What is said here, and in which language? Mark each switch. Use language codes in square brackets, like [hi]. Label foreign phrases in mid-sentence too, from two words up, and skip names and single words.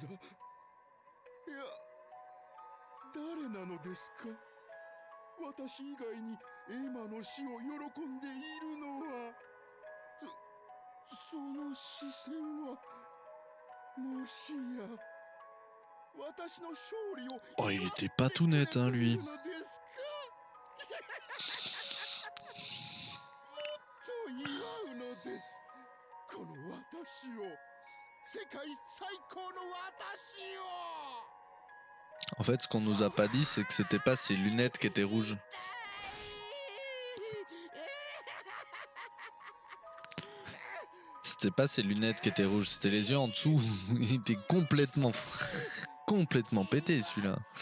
[ja] いや、誰なのですか。私以外にエマの死を喜んでいるのは。その視線はもしや私の勝利を。 [fr] Oh, il était pas tout net, hein, lui. [ja] もっと祝うのです。この私を、世界最高の私を。 [fr] En fait, ce qu'on nous a pas dit, c'est que c'était pas ses lunettes qui étaient rouges. C'était pas ses lunettes qui étaient rouges, c'était les yeux en dessous. Il était complètement pété celui-là.